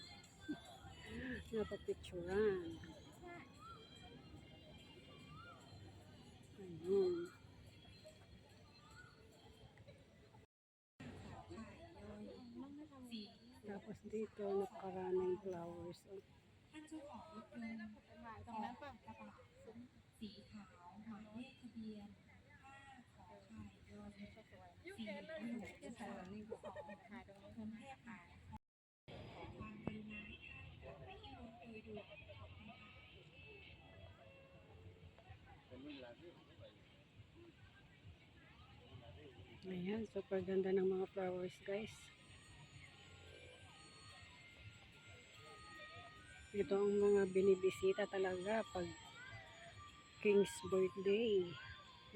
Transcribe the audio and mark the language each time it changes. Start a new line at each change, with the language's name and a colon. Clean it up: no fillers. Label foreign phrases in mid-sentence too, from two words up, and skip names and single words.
Filipino: Napapicturan. Ayun. Tapos dito, napakaraming flowers. Oh.
Thai: ท่านเจ้าของรถยนต์ตรงนั้นป่ะกระบะสีขาวหมายเลขทะเบียน5ขอไข่ยอ4 4 1 2 2ของกรุงเทพขอความกรุณาไปที่รถโดยด่วนขอบคุณค่ะ
Filipino: Ayan, super ganda ng mga flowers guys. Ito ang mga binibisita talaga pag
English: King's birthday.